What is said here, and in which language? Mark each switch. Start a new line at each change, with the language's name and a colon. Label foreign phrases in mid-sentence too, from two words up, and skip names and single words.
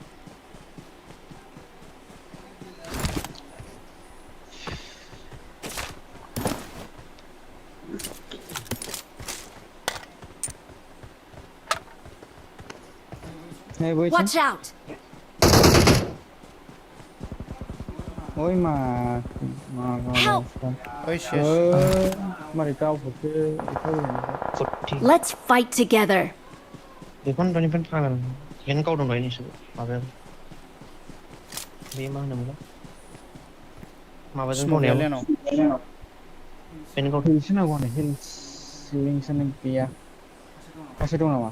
English: Watch out.
Bodo: ओइ मा
English: Help.
Bodo: ओइ सेस मारै गावखौसो
English: Let's fight together.
Bodo: बेखौनो दनिफ्रायनो फागोन बेनो गावदों दहाय नोंसोर माबायाव बे मा होनोमोनलाय माबाजों गावनायाव बेनो गावदों हिल्स नांगौ आंनो हिल्स लिंक्सआनो गैया सासे दं नामा